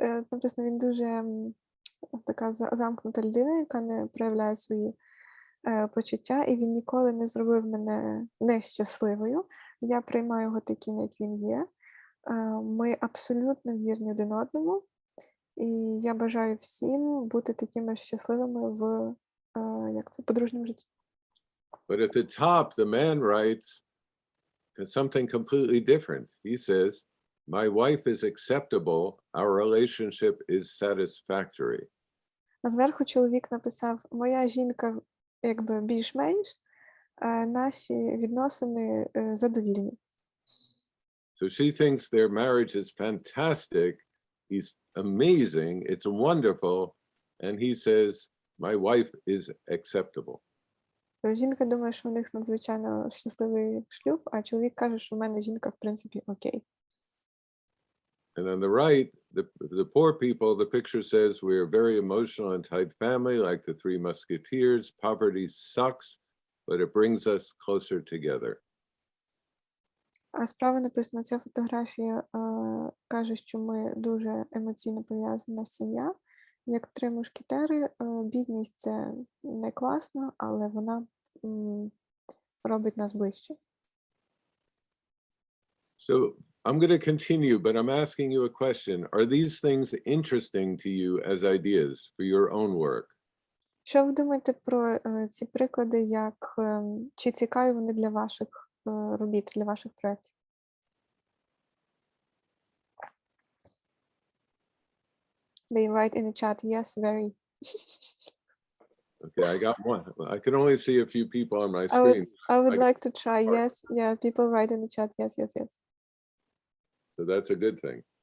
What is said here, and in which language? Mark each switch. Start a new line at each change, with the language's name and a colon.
Ukrainian: Написано, він дуже така замкнута людина, яка не проявляє свої почуття, і він ніколи не зробив мене нещасливою. Я приймаю його таким, як він є. Ми абсолютно вірні один одному, і я бажаю всім бути такими щасливими в подружньому житті.
English: But at the top, the man writes something completely different. He says, my wife is acceptable, our relationship is satisfactory.
Ukrainian: А зверху чоловік написав, моя жінка якби більш-менш, наші відносини задовільні.
English: So she thinks their marriage is fantastic. He's amazing. It's wonderful. And he says, my wife is acceptable.
Ukrainian: Жінка думає, що у них надзвичайно щасливий шлюб, а чоловік каже, що в мене жінка, в принципі, окей.
English: And on the right, the poor people, the picture says, we're a very emotional and tight family, like the Three Musketeers. Poverty sucks, but it brings us closer together.
Ukrainian: А справа написано, ця фотографія каже, що ми дуже емоційно пов'язана сім'я. Як три мушкетери, бідність – це не класно, але вона робить нас ближче.
English: So I'm going to continue, but I'm asking you a question. Are these things interesting to you as ideas for your own work?
Ukrainian: Що ви думаєте про ці приклади, як чи цікаві вони для ваших робіт, для ваших проєктів?
English: They write in the chat, yes, very. Okay, I got one. I can only see a few people on my screen. I would like to try, yes. Yeah, people write in the chat, yes, yes, yes. So that's a good thing.